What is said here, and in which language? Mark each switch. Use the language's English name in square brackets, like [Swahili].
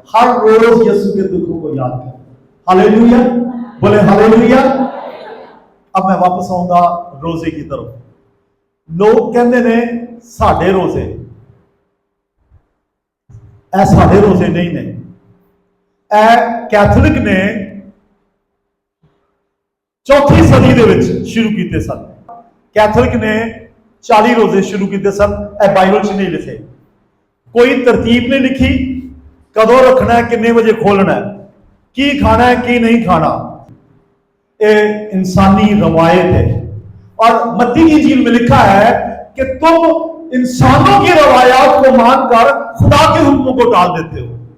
[Urdu] ہر روز یسوع کے دکھوں کو یاد کریں. ہاللیلویا, بولے ہاللیلویا. اب میں واپس آؤں گا روزے کی طرف. لوگ کہتے ہیں [Punjabi] ساڈے روزے, اے ساڈے روزے نہیں. اے کیتھولک نے 4ویں صدی دے وچ شروع کیتے سن. کیتھولک نے 40 روزے شروع کیتے سن. اے بائبل چ نہیں لکھے, کوئی ترتیب نہیں لکھی, کدوں رکھنا ہے, کنے بجے کھولنا ہے, کی کھانا ہے کی نہیں کھانا. اے انسانی روایت ہے. [Urdu] اور متی کی انجیل میں لکھا ہے کہ تم انسانوں کی روایات کو مان کر خدا کے حکموں کو ٹال دیتے ہو.